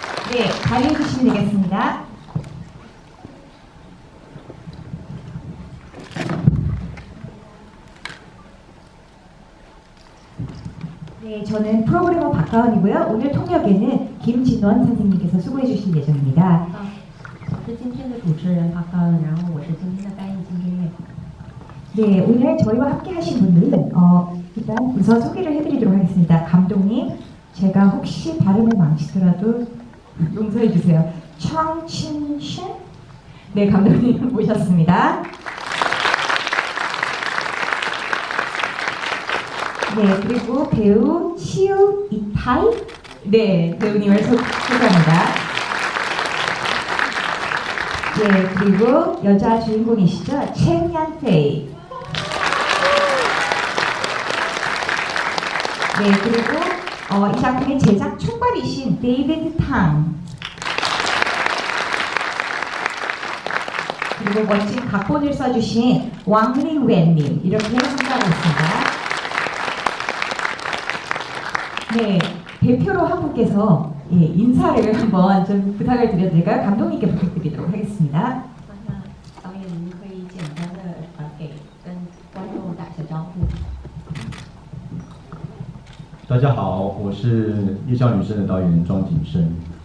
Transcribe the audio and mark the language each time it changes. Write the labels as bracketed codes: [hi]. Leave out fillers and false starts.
[ko] 네, 자리해 주시면 되겠습니다. 네, 저는 프로그래머 박가은이고요. 오늘 통역에는 김진원 선생님께서 수고해 주실 예정입니다. [zh] 我是今天的主持人박가은，然后我是今天的翻译金君月。 [ko] 네, 오늘 저희와 함께 하신 분들은 일단 우선 소개를 해드리도록 하겠습니다. 감독님, 제가 혹시 발음을 망치더라도 용서해 주세요. 청친신? 네, 감독님 모셨습니다. 네, 그리고 배우 치우 이타이? 네, 배우님을 소개합니다. 네, 그리고 여자 주인공이시죠? 첸얀 페이. 네, 그리고 이 작품의 제작 총괄이신 데이비드 탕. 그리고 멋진 각본을 써주신 왕링웬님 이렇게 함께하고 있습니다. 네, 대표로 한 분께서 인사를 한번 좀 부탁을 드려도 될까요? 감독님께 부탁드리도록 하겠습니다. [zh] 导演，您可以简单的给跟观众打个招呼。大家好，我是《夜校女生》的导演庄景生。